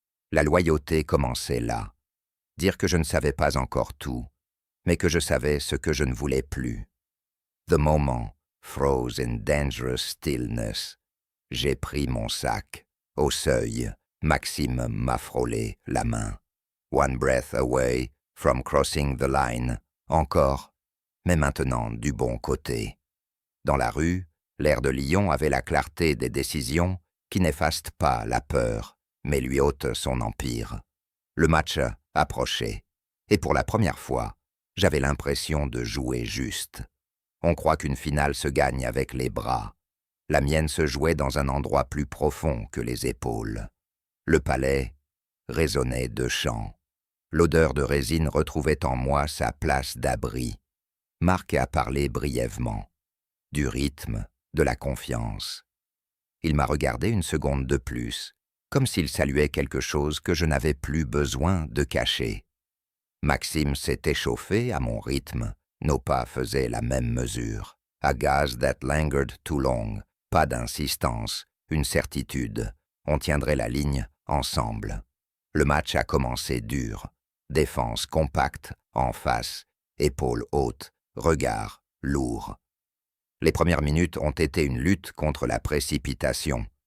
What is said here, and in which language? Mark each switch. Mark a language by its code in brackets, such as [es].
[fr] La loyauté commençait là. Dire que je ne savais pas encore tout, mais que je savais ce que je ne voulais plus. [en] The moment froze in dangerous stillness. [fr] J'ai pris mon sac. Au seuil, Maxime m'a frôlé la main. [en] One breath away from crossing the line. [fr] Encore, mais maintenant du bon côté. Dans la rue, l'air de Lyon avait la clarté des décisions qui n'effacent pas la peur, mais lui ôtent son empire. Le match approchait, et pour la première fois, j'avais l'impression de jouer juste. On croit qu'une finale se gagne avec les bras. La mienne se jouait dans un endroit plus profond que les épaules. Le palais résonnait de chants. L'odeur de résine retrouvait en moi sa place d'abri. Marc a parlé brièvement. Du rythme, de la confiance. Il m'a regardé une seconde de plus, comme s'il saluait quelque chose que je n'avais plus besoin de cacher. Maxime s'est échauffé à mon rythme. Nos pas faisaient la même mesure. [en] A gaze that lingered too long. [fr] Pas d'insistance, une certitude. On tiendrait la ligne ensemble. Le match a commencé dur. Défense compacte, en face, épaules hautes, regard lourd. Les premières minutes ont été une lutte contre la précipitation.